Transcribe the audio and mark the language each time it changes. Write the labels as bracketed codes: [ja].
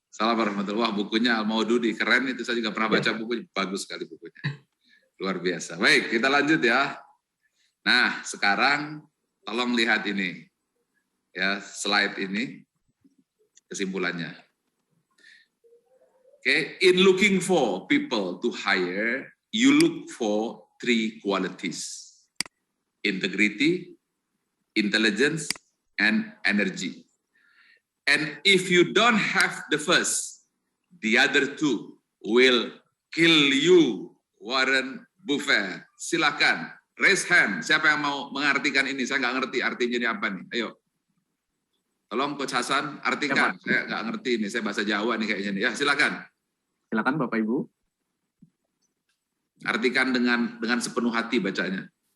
[id] Assalamualaikum warahmatullahi wabarakatuh. Bukunya Al-Maududi, keren itu, saya juga pernah baca bukunya, bagus sekali bukunya. Luar biasa. Baik, kita lanjut ya. Nah, sekarang tolong lihat ini. Ya, slide ini kesimpulannya. [en] Okay, in looking for people to hire, you look for 3 qualities: integrity, intelligence, and energy. And if you don't have the first, the other 2 will kill you. [id] Warren Buffett. Silakan, [en] raise hand. [id] Siapa yang mau mengartikan ini? Saya nggak ngerti artinya ini apa nih. Ayo. Tolong Coach Hasan artikan. Saya nggak ngerti ini. Saya bahasa Jawa nih kayaknya nih. Ya, silakan. Silakan Bapak Ibu. Artikan dengan sepenuh hati bacanya.